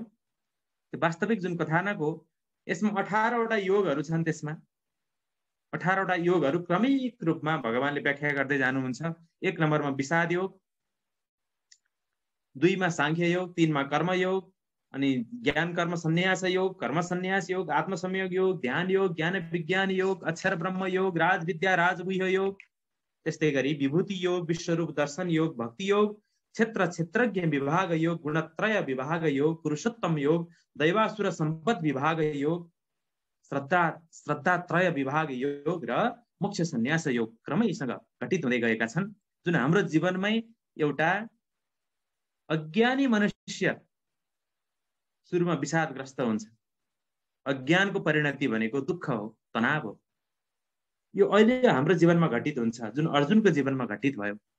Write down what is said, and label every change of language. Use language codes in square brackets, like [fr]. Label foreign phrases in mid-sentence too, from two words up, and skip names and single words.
[ne] त्यो वास्तविक जुन कथानक हो यसमा 18वटा योगहरू छन्। त्यसमा 18वटा योगहरू क्रमिक रूपमा भगवानले व्याख्या गर्दै जानुहुन्छ। 1 नम्बरमा विषाद योग, 2 मा सांख्य योग, 3 मा कर्म योग, अनि ज्ञान कर्म सन्यास योग, कर्म सन्यास योग, आत्मसंयोग योग, ध्यान योग, ज्ञान विज्ञान योग, अक्षर ब्रह्म योग, राजविद्या राजगुह्य योग, त्यस्तै गरी विभूति योग, विश्वरूप दर्शन योग, भक्ति योग, क्षेत्र क्षेत्रज्ञ विभाग योग, गुणत्रय विभाग योग, पुरुषोत्तम योग, दैवासुर सम्पद विभाग योग, श्रद्धात्रय विभाग योग र मोक्ष सन्यास योग क्रमैसँग घटित हुँदै गएका छन्। जुन हाम्रो जीवनमै एउटा अज्ञानी मनुष्य सुरुमा विषादग्रस्त हुन्छ। अज्ञानको परिणति भनेको दुःख हो, तनाव हो। यो अहिले हाम्रो जीवनमा घटित हुन्छ, जुन अर्जुनको जीवनमा घटित भयो।